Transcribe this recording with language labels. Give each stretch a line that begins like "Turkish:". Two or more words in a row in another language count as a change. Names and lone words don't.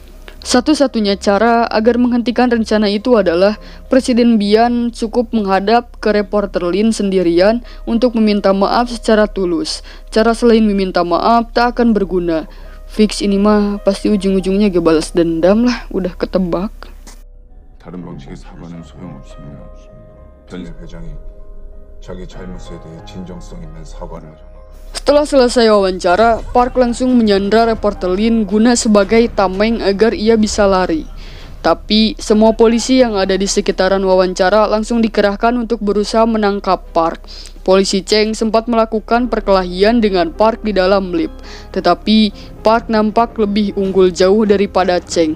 Indonesian: Satu-satunya cara agar menghentikan rencana itu adalah Presiden Bian cukup menghadap ke reporter Lin sendirian untuk meminta maaf secara tulus. Cara selain meminta maaf tak akan berguna. Fix ini mah pasti ujung-ujungnya gue balas dendam lah, udah ketebak.
Korean: 다른 방식의 사과는 소용없습니다. 전 회장이 자기 잘못에 대해 진정성 있는 사과를
Indonesian: Setelah selesai wawancara, Park langsung menyandra reporter Lin guna sebagai tameng agar ia bisa lari. Tapi semua polisi yang ada di sekitaran wawancara langsung dikerahkan untuk berusaha menangkap Park. Polisi Cheng sempat melakukan perkelahian dengan Park di dalam lift, tetapi Park nampak lebih unggul jauh daripada Cheng.